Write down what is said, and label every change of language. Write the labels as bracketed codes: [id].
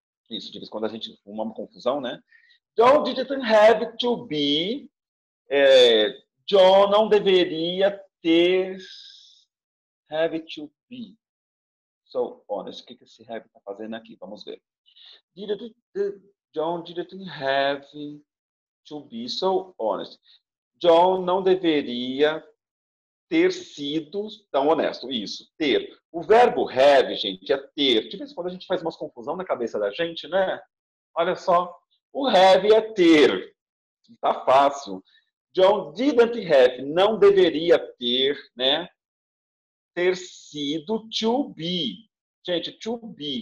[pt] Isso, de vez em quando a gente uma confusão, né? [en] John didn't have to be. [pt] John não deveria ter. Have to be. [en] So honest. [pt] O que esse have está fazendo aqui? Vamos ver. [en] John didn't have to be so honest. [pt] John não deveria ter sido tão honesto. Isso, ter. O verbo have, gente, é ter. De vez em quando a gente faz umas confusão na cabeça da gente, né? Olha só. O have é ter. Tá fácil. [en] John didn't have, [pt] não deveria ter, né? Ter sido to be. Gente, to be.